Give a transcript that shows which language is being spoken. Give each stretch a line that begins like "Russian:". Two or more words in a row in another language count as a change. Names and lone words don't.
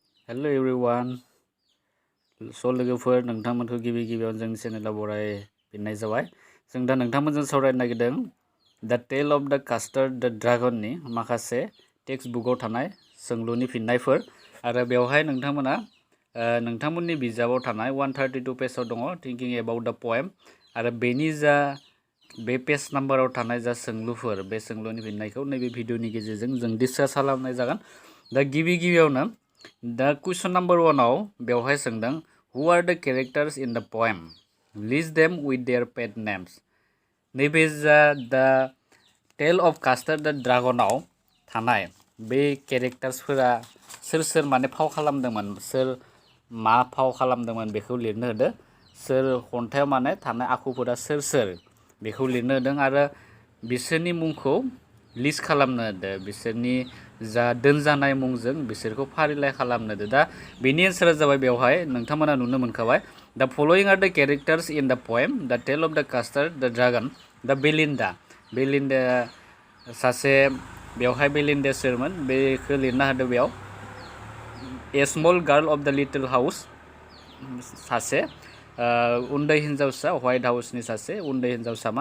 English: Hello everyone.
Bodo: So लोगोफोर नोंथांमोनखौ गिबियाव जोंनि चेनेलाव बरायफिननाय जाबाय। जों दा नोंथांमोनजों सावरायनो नागिरदों द टेल अफ द कास्टार्ड द ड्रागननि माखासे टेक्स्ट बुकआव थानाय सोंलुनि फिननायफोर आरो बेवहाय नोंथांमोना नोंथांमोननि बिजाबाव थानाय 132 पेजआव दङ
English: thinking about the poem
Bodo: आरो बेनि जा बे पेज नाम्बाराव थानाय जा सोंलुफोर बे सोंलुनि फिननायखौ नैबे भिडिअनि गेजेरजों जों डिसकास खालामनाय जागोन। दा गिबियावनो दा कुइसन नाम्बार 1आव बेवहाय सोंदों
English: who are the characters in the poem list them with their pet names.
Bodo: नैबे जा द टेल अफ कास्टार्ड द ड्रागनाव थानाय बे केरेक्टार्सफोरा सोर माने फाव खालामदोंमोन, सोर मा फाव खालामदोंमोन बेखौ लिरनो होदो। सोर खन्थाइयाव माने थानाय आखुफोरा सोर बेखौ लिरनो होदों आरो बिसोरनि मुंखौ लिस्ट खालामनो होदो। बिसोरनि जा दोनजानाय मुंजों बिसोरखौ फारिलाइ खालामनो होदो। दा बेनि एन्सारा जाबाय बेवहाय नोंथांमोना नुनो मोनखाबाय
English: the following are the characters in the poem the tale of the custard the dragon.
Bodo: द बेलिन्डा सासे बेवहाय बेलिन्डा सोरमोन बेखौ लिरना होदो। बेयाव
English: a small girl of the little house
Bodo: सासे उन्दै हिन्जावसा, व्हाइट हाउसनि सासे उन्दै हिन्जावसामोन।